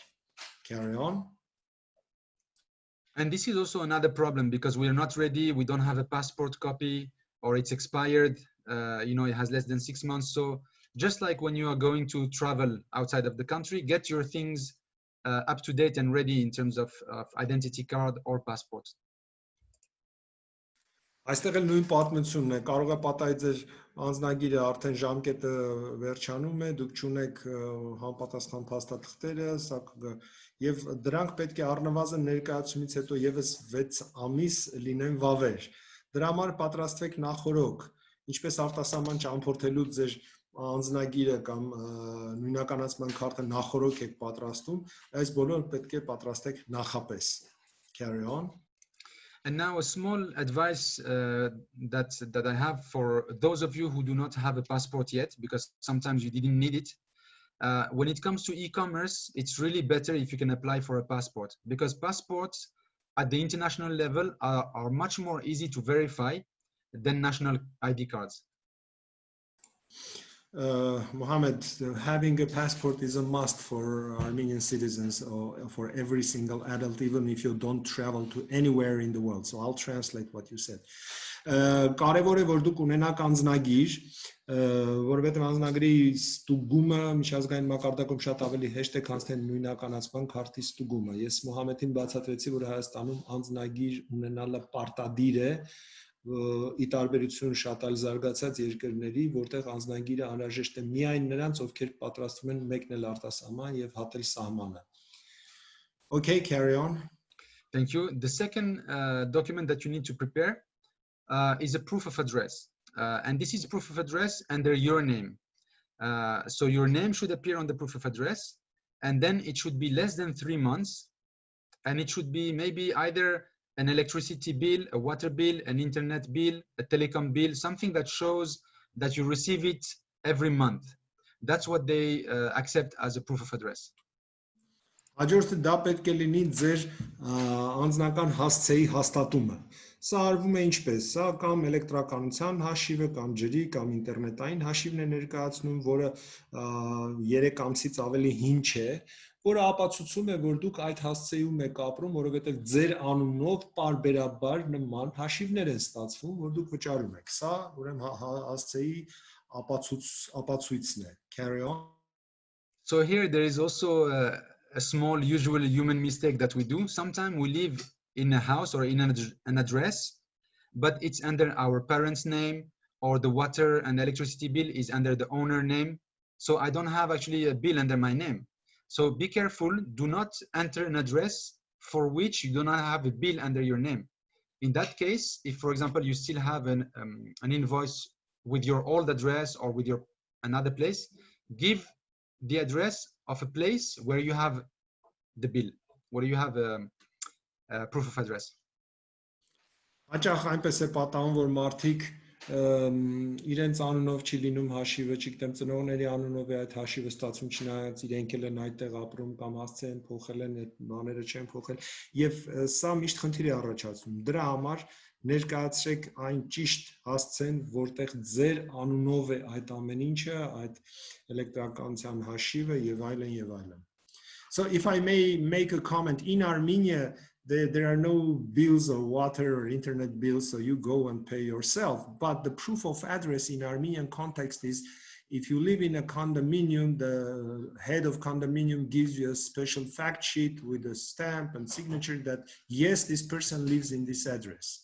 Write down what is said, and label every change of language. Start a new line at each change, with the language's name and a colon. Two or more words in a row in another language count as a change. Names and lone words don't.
English: Carry on. And this is also another problem because we are not ready, we don't have a passport copy, or it's expired, you know, it has less than 6 months. So just like when you are going to travel outside of the country, get your things up to date and ready in terms of identity card or passport.
Armenian: Այստեղ էլ նույն պատմությունն է, կարող է պատահի ձեր անձնագիրը արդեն ժամկետը վերջանում է, դուք չունեք համապատասխան փաստաթղթերը, եւ դրանք պետք է առնվազն ներկայացումից հետո եւս 6 ամիս լինեն վավեր։ Դրա համար պատրաստվեք նախորոք, ինչպես արտասահման ճամփորդելու ձեր անձնագիրը կամ նույնականացման քարտը նախորոք եք պատրաստում, այս բոլորը պետք է պատրաստեք նախապես.
English: Carry on. And now a small advice that I have for those of you who do not have a passport yet, because sometimes you didn't need it. When it comes to e-commerce, it's really better if you can apply for a passport, because passports at the international level are much more easy to verify than national ID cards. Mohammed, having a passport is a must for Armenian citizens or for every single adult, even if you don't travel to anywhere in the world. So I'll translate what you said.
Armenian: Կարևոր է որ դուք ունենաք անձնագիր, որովհետև անձնագրի ստուգումը միջազգային մակարդակում շատ ավելի հեշտ է, քան թե նույնականացման քարտի ստուգումը։ Ես Մոհամեդին բացատրեցի, որ Հայաստանում անձնագիր ունենալը պարտադիր է, ի տարբերություն շատ այլ զարգացած երկրների, որտեղ անձնագիրը անհրաժեշտ է միայն նրանց, ովքեր պատրաստվում են մեկնել արտասահման եւ հատել սահմանը.
English: Okay, carry on. Thank you. The second document that you need to prepare is a proof of address. And this is proof of address under your name. So your name should appear on the proof of address, and then it should be less than 3 months, and it should be maybe either an electricity bill, a water bill, an internet bill, a telecom bill, something that shows that you receive it every month. That's what they accept as a proof of address.
Armenian: Հաջորդը դա պետք է լինի ձեր անձնական հասցեի հաստատումը։ Սա արվում է ինչպես, սա կամ էլեկտրականության հաշիվը, կամ ջրի, կամ ինտերնետային հաշիվն է ներկայացնում, որը 3 ամսից ավելի հին չէ, որը ապացուցում է, որ դուք այդ հասցեում եք ապրում, որովհետև ձեր անունով պարբերաբար նման հաշիվներ են ստացվում, որ դուք վճարում եք։ Սա ուրեմն հասցեի ապացույցն է։
English: Carry on. So here there is also a small usual human mistake that we do. Sometimes we live in a house or in an address, but it's under our parents' name, or the water and electricity bill is under the owner name. So I don't have actually a bill under my name. So be careful, do not enter an address for which you do not have a bill under your name. In that case, if for example you still have an invoice with your old address or with your another place, give the address of a place where you have the bill, where you have a proof of address.
Armenian: Հաճախ այնպես է պատահում, որ մարդիկ իրենց անունով չի լինում հաշիվը, չգիտեմ, ծնողների անունով է այդ հաշիվը ստացվում, չնայած իրենք էլ են այդտեղ ապրում կամ հասցե են փոխել են, այդ բաները չեն փոխել, եւ սա միշտ խնդիր է առաջացնում։ Դրա համար ներկայացրեք այն ճիշտ հասցեն, որտեղ ձեր անունով է այդ ամեն ինչը, այդ էլեկտրականության հաշիվը եւ այլն եւ այլն։
English: So if I may make a comment, in Armenia there are no bills or water or internet bills, so you go and pay yourself. But the proof of address in Armenian context is, if you live in a condominium, the head of condominium gives you a special fact sheet with a stamp and signature that, yes, this person lives in this address.